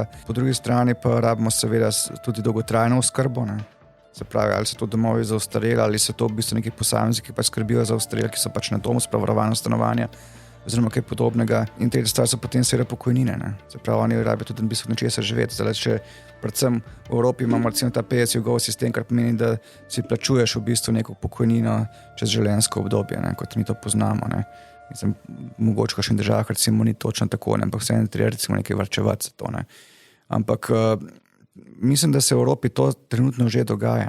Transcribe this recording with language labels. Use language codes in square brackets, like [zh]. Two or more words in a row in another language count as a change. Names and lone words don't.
[sl] Po drugi strani pa rabimo seveda tudi dolgotrajno oskrbo. Ne. Se pravi, ali so to domovi za ostarele, ali so to v bistvu neki posamezniki, ki pač skrbijo za ostarele, ki so pač na domu, spravarovano stanovanje. oziroma kaj podobnega. In tretja stvar so potem seveda pokojnine. Ne. Se pravi, oni rabijo tudi v bistvu nečesa živeti. Zdaj, če predvsem v Evropi imamo recimo ta [en] pay-as-you-go [sl] sistem, kar pomeni, da si plačuješ v bistvu neko pokojnino čez življenjsko obdobje, ne, kot mi to poznamo. Ne. Mislim, mogoče v kakšnih državah recimo ni točno tako, ne, ampak vseeno treba recimo nekaj varčevati za to. Ne. Ampak mislim, da se v Evropi to trenutno že dogaja.